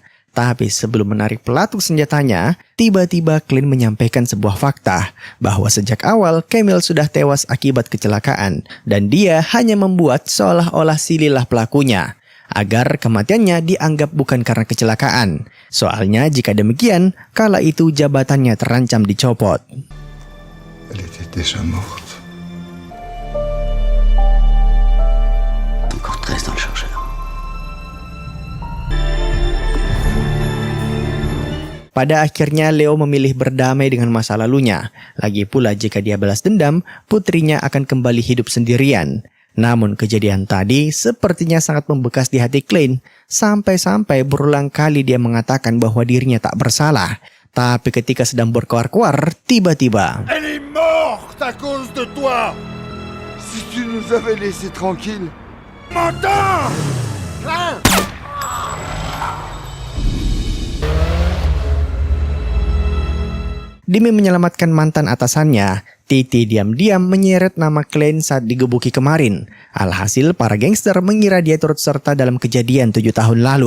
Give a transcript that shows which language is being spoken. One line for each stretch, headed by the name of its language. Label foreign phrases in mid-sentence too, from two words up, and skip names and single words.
Indonesian: Tapi sebelum menarik pelatuk senjatanya, tiba-tiba Klein menyampaikan sebuah fakta bahwa sejak awal Camille sudah tewas akibat kecelakaan dan dia hanya membuat seolah-olah Sililah pelakunya agar kematiannya dianggap bukan karena kecelakaan. Soalnya jika demikian, kala itu jabatannya terancam dicopot.
French: Elle était déjà morte. Encore 13 dans le chargeur.
Indonesian: Pada akhirnya Leo memilih berdamai dengan masa lalunya. Lagi pula jika dia balas dendam, putrinya akan kembali hidup sendirian. Namun kejadian tadi sepertinya sangat membekas di hati Klein. Sampai-sampai berulang kali dia mengatakan bahwa dirinya tak bersalah. Tapi ketika sedang berkoar-koar, tiba-tiba
French: Elle est morte à cause de toi. Si tu nous avais laissés tranquilles. M'entends?
Indonesian: demi menyelamatkan mantan atasannya, Titi diam-diam menyeret nama Klein saat digebuki kemarin. Alhasil para gangster mengira dia turut serta dalam kejadian 7 tahun lalu.